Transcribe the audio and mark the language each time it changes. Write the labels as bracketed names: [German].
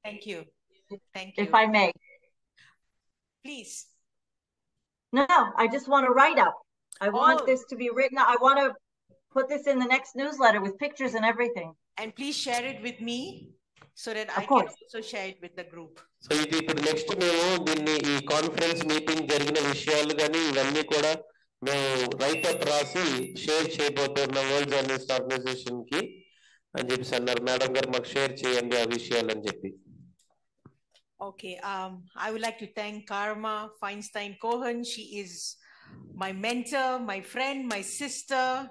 [English] Thank you. Thank you. If I may. Please. No, I just want to write up. I want this to be written. I want to put this in the next newsletter with pictures and everything. And please share it with me so that I can also share it with the group. [Telugu] So ఇది ఇప్పుడు next మేము దీన్ని ఈ conference meeting జరిగిన విషయాలు కానీ ఇవన్నీ కూడా మేము రైట్ అప్ రాసి షేర్ చేయబోతున్నాం వరల్డ్ జర్నలిస్ట్ ఆర్గనైజేషన్ కి అని చెప్పి అన్నారు. మేడం గారు మాకు షేర్ చేయండి ఆ విషయాలు అని చెప్పి. [English] Okay, I would like to thank Karma Feinstein Cohen. She is my mentor, my friend, my sister.